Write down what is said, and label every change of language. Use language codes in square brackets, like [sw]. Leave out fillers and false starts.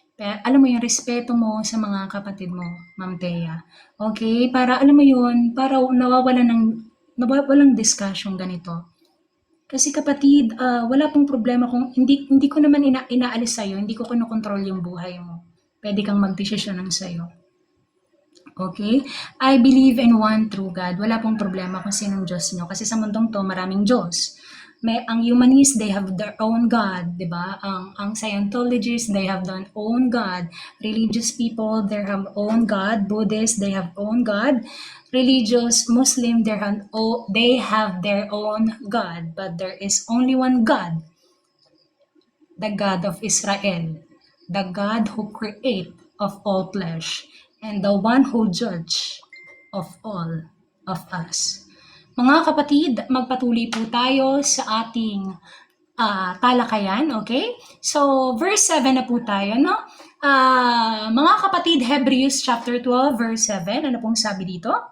[tl] Alam mo yung respeto mo sa mga kapatid mo, Ma'am Thea. Okay? Para alam mo yun, para nawawalang discussion ganito. Kasi kapatid, wala pong problema kung hindi ko naman inaalis sa'yo, hindi ko kinokontrol yung buhay mo. Pwede kang magdesisyon ng sa'yo. Okay? [en] I believe in one true God. [tl] Wala pong problema kung sinong Diyos nyo. Kasi sa mundong to, maraming Diyos. Ang humanists, [en] they have their own God, [tl] di ba? [en] Ang Scientologists, they have their own God. Religious people, they have own God. Buddhists, they have own God. Religious Muslim, they have their own God. But there is only one God, the God of Israel, the God who create of all flesh, and the one who judge of all of us. [tl] Mga kapatid, magpatuloy po tayo sa ating talakayan, okay? So, verse 7 na po tayo, no? Mga kapatid, Hebrews chapter 12, verse 7, ano pong sabi dito?